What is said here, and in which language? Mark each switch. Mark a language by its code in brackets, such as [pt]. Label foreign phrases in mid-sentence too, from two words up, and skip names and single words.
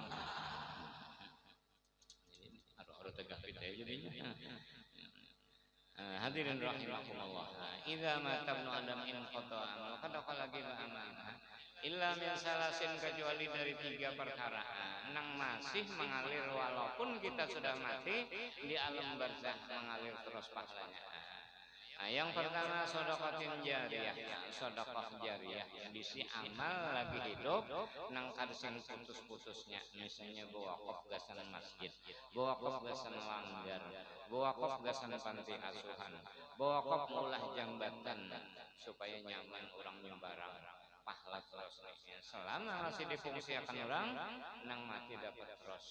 [bjn] jadi harus tegapit aja jadinya [ar] hadirin rahimakumullah idza mata ibnu adam in qata'a [bjn] maka dakal lagi amal [ar] illa min salasin [bjn] kecuali dari 3 perkara nang masih mengalir walaupun kita sudah mati di alam barzakh mengalir terus pahalanya. Yang pertama sedekah jariyah, sedekah jariyah bisi amal lagi hidup nang karsing putus-putusnya misalnya wakaf gasan masjid, wakaf gasan langgar, wakaf gasan panti asuhan, wakaf ulah jambatan supaya nyaman orang nyembarang pahala terus selama masih difungsikan orang nang mati dapat terus.